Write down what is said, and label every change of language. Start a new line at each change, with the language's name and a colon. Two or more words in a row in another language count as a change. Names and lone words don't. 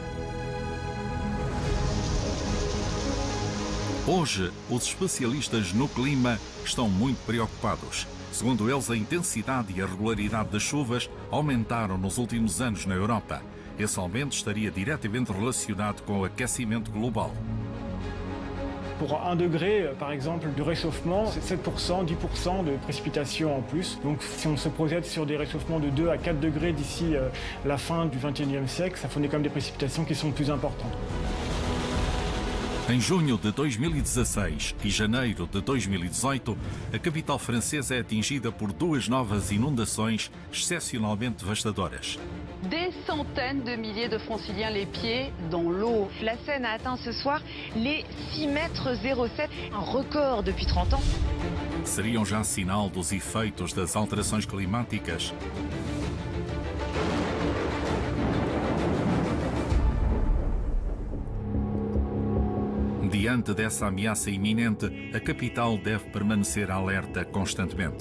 Portuguese: Hoje, os especialistas no clima estão muito preocupados. Segundo eles, a intensidade e a regularidade das chuvas aumentaram nos últimos anos na Europa. Esse aumento estaria diretamente relacionado com o aquecimento global.
French: Pour 1 degré, par exemple, de réchauffement, c'est 7%, 10% de précipitations en plus. Donc si on se projette sur des réchauffements de 2 à 4 degrés d'ici la fin du XXIe siècle, ça fournit quand même des précipitations qui sont plus importantes.
Portuguese: Em junho de 2016 e janeiro de 2018, a capital francesa é atingida por 2 novas inundações excepcionalmente devastadoras.
French: Des centaines de milliers de franciliens les pieds dans l'eau. La Seine a atteint ce soir les 6,07 mètres, un record depuis 30 ans.
Portuguese: Seriam já sinal dos efeitos das alterações climáticas? Diante dessa ameaça iminente, a capital deve permanecer alerta constantemente.